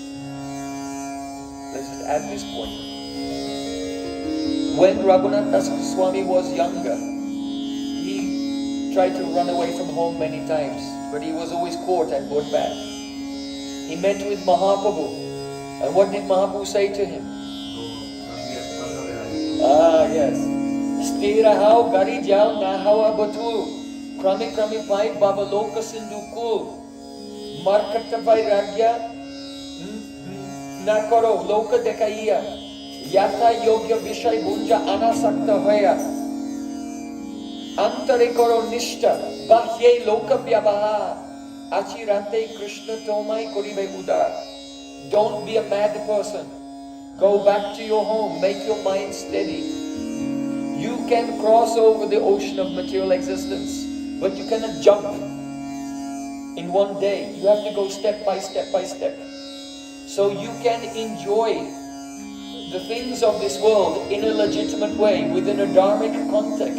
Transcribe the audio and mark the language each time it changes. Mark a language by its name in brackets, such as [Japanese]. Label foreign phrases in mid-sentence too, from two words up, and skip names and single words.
[English] Let's just add this point. When Raghunath Das Swami was younger, he tried to run away from home many times, but he was always caught and brought back. He met with Mahaprabhu, and what did Mahaprabhu say to him? [Bangla] Yes. স্থির হও ঘরে যাও না হও বাতুল ক্রমে ক্রমে পায় ভব লোক সিন্ধু কূল মর্কট বৈরাগ্য না কর লোক দেখাইয়া যথা যোগ্য বিষয় ভুঞ্জ অনাসক্ত হৈয়া অন্তরে কর নিষ্ঠা বাহ্যে লোক ব্যবহার অচিরাতে কৃষ্ণ তোমায় করিবে উদ্ধার. [English] Don't be a mad person. Go back to your home, make your mind steady. You can cross over the ocean of material existence, but you cannot jump in one day. You have to go step by step by step. So you can enjoy the things of this world in a legitimate way, within a dharmic context.